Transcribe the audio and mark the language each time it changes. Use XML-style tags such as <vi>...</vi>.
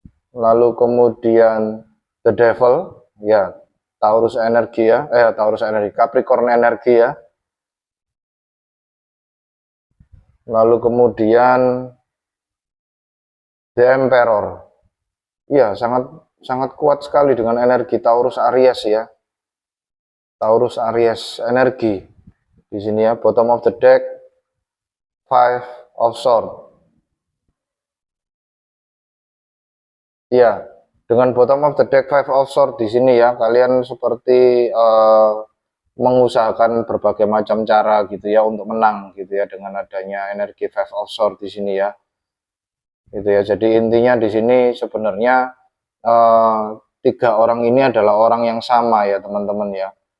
<id>Lalu kemudian The Devil, ya Taurus energi ya, Taurus energi, Capricorn energi ya. Lalu kemudian The Emperor, ya sangat kuat sekali dengan energi Taurus Aries ya. Taurus Aries energi di sini ya.</id> <en>Bottom of the deck, Five of Swords.</en> <id>Ya, dengan</id> <en>bottom of the deck</en> <id>Five of Swords di sini ya, kalian seperti mengusahakan berbagai macam cara gitu ya untuk menang gitu ya dengan adanya energi Five of Swords di sini ya. Gitu ya. Jadi intinya di sini sebenarnya 3 orang ini adalah orang yang sama ya teman-teman ya.</id>